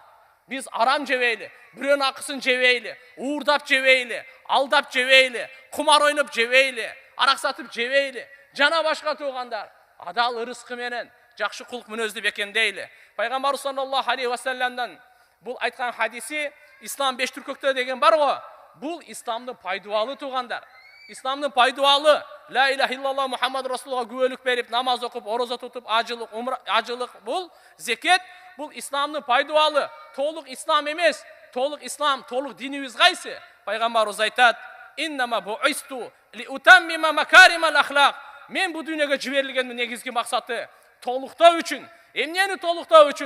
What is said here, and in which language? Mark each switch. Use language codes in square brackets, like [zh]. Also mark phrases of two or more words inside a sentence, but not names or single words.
[ky] Биз арам жебейли, бирөөнүн акысын жебейли, уурдап жебейли, алдап жебейли, кумар ойноп жебейли, арак сатып жебейли. Жана башка туугандар, адал ырыскы менен жакшы кулк мүнөздү бекемдейли. Пайгамбарыбыз [ar] صلى الله عليه وسلم [ky] бул айткан хадиси ислам 5 түркөктө деген бар го. Бул исламдын пайдубалы туугандар. Исламдын пайдубалы [ar] لا إله إلا الله محمد رسول الله [ky] күбөлүк берип, намаз окуп, орозо тутуп, ажылык бул зекет, бул исламдын пайдубалы. Толук ислам эмес, толук ислам, толук динибиз кайсы? Пайгамбарыбыз айтат: [ar] "إنما بعثت لأتمم مكارم الأخلاق." [ky] Мен бу дүйнөгө жиберилгендин негизги максаты толуктоо үчүн, эмнени толуктоо үчүн?